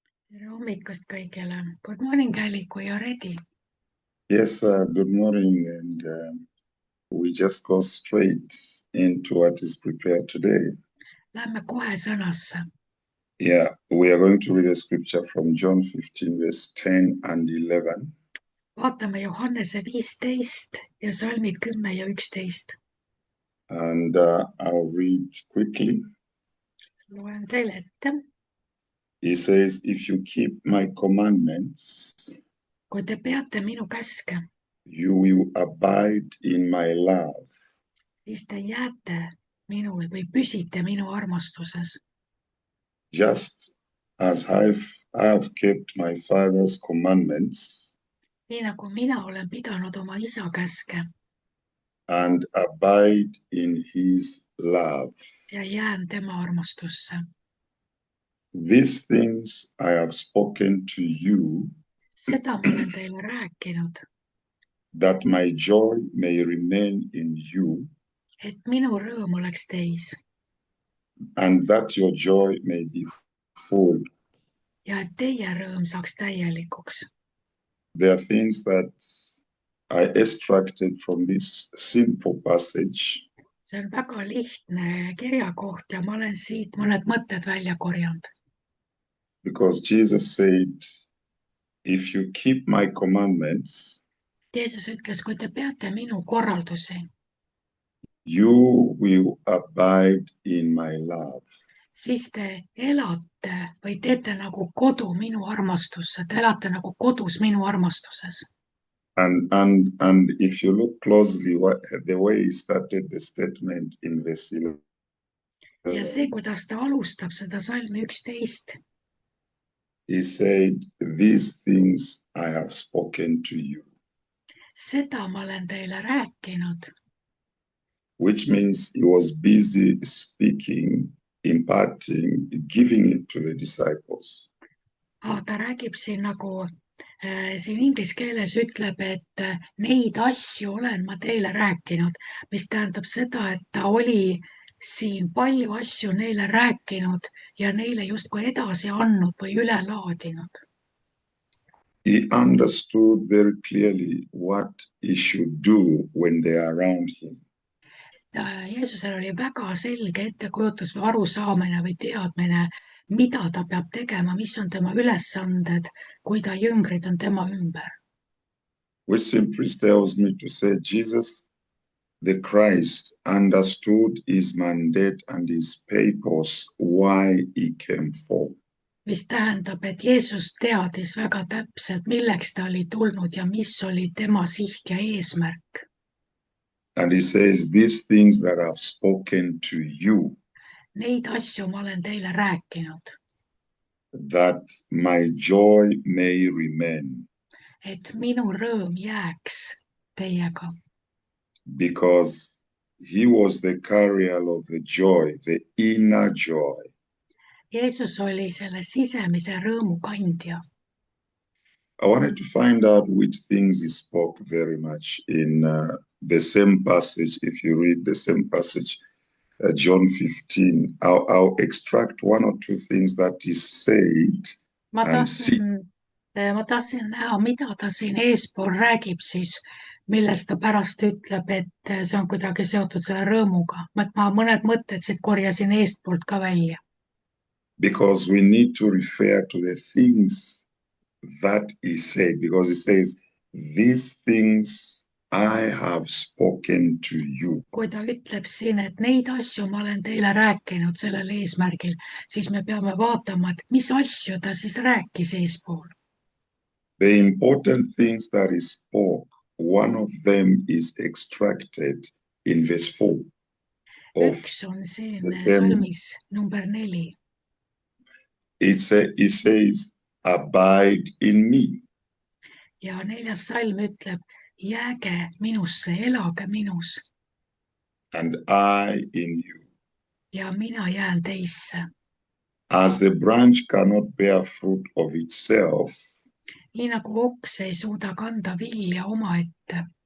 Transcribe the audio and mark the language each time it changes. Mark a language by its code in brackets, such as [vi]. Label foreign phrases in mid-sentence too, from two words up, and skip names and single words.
[et] Tere hommikust kõigile. [en] Good morning, [et] Alliku ja Redi. [en] Yes, good morning, and we just go straight into what is prepared today. [et] Lähme kohe sõnasse. [en] Yeah, we are going to read a scripture from John 15, verse 10 and 11. [et] Vaatame Johannese 15 ja salmid 10 ja 11. [en] And I'll read quickly. [et] Loen teile ette. [en] He says, if you keep my commandments, [et] Kui te peate minu käske, [en] you will abide in my love, [et] siis te jääte minul või püsite minu armastuses. [en] just as I have kept my Father's commandments [et] Nii nagu mina olen pidanud oma isa käske [en] and abide in his love. [et] ja jään tema armastusse. [en] These things I have spoken to you, [et] Seda ma olen teile rääkinud, [en] that my joy may remain in you, [et] et minu rõõm oleks teis [en] and that your joy may be full. [et] ja et teie rõõm saaks täielikuks. [en] There are things that I extracted from this simple passage, [et] See on väga lihtne kirjakoht ja ma olen siit mõned mõtted välja korjanud. [en] because Jesus said, if you keep my commandments, [et] Jeesus ütles, kui te peate minu korraldusi, [en] you will abide in my love. [et] siis te elate või teete nagu kodu minu armastusse, te elate nagu kodus minu armastuses. [en] And if you look closely, the way he started the statement in verse 11, [et] Ja see, kuidas ta alustab seda salmi 11, [en] he said, these things I have spoken to you, [et] seda ma olen teile rääkinud, [en] which means he was busy speaking, imparting, giving it to the disciples. [et] ta räägib siin nagu, siin inglise keeles ütleb, et neid asju olen ma teile rääkinud, mis tähendab seda, et ta oli siin palju asju neile rääkinud ja neile justkui edasi andnud või üle laadinud. [en] He understood very clearly what he should do when they are around him. [et] Jeesusel oli väga selge ettekujutus või arusaamine või teadmine, mida ta peab tegema, mis on tema ülesanded, kui ta jüngrid on tema ümber. [en] Which simply tells me to say Jesus, the Christ, understood his mandate and his purpose, why he came for. [et] Mis tähendab, et Jeesus teadis väga täpselt, milleks ta oli tulnud ja mis oli tema siht ja eesmärk. [en] And he says, these things that I've spoken to you, [et] Neid asju ma olen teile rääkinud, [en] that my joy may remain, [et] et minu rõõm jääks teiega. [en] because he was the carrier of the joy, the inner joy. [et] Jeesus oli selle sisemise rõõmu kandja. [en] I wanted to find out which things he spoke very much in the same passage. If you read the same passage, John 15, I'll extract one or two things that he said. [et] Ma [en] And [et] tahtsin näha, mida ta siin eespool räägib siis, millest ta pärast ütleb, et see on kuidagi seotud selle rõõmuga. Ma mõned mõtted siit korjasin eestpoolt ka välja. [en] Because we need to refer to the things that he said, because he says, these things I have spoken to you. [et] Kui ta ütleb siin, et neid asju ma olen teile rääkinud sellel eesmärgil, siis me peame vaatama, et mis asju ta siis rääkis eespool. [en] The important things that he spoke, one of them is extracted in verse 4. [et] Üks on siin [en] the same- [et] salmis number 4. [en] It says, abide in me. [et] Ja 4. salm ütleb, jääge minusse, elage minus [en] And I in you. [et] ja mina jään teisse. [en] As the branch cannot bear fruit of itself [et] Nii nagu oks ei suuda kanda vilja omaette,